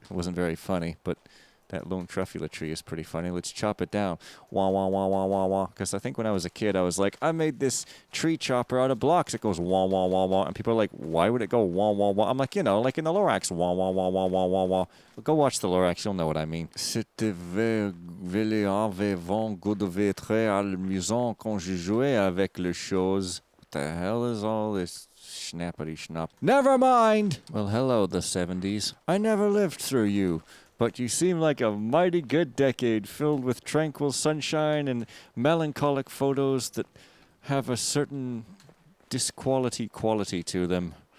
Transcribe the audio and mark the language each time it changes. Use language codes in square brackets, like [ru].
[en] It wasn't very funny, but that lone truffula tree is pretty funny. Let's chop it down. Wah, wah, wah, wah, wah, wah. Because I think when I was a kid, I was like, I made this tree chopper out of blocks. It goes wah, wah, wah, wah. And people are like, why would it go wah, wah, wah? I'm like, you know, like in the Lorax, wah, wah, wah, wah, wah, wah, wah. Well, go watch the Lorax. You'll know what I mean. [fr] C'était vraiment très amusant quand je jouais avec les choses. [en] What the hell is all this schnappity schnapp? Never mind! Well, hello, the 70s. I never lived through you, but you seem like a mighty good decade filled with tranquil sunshine and melancholic photos that have a certain disquality quality to them.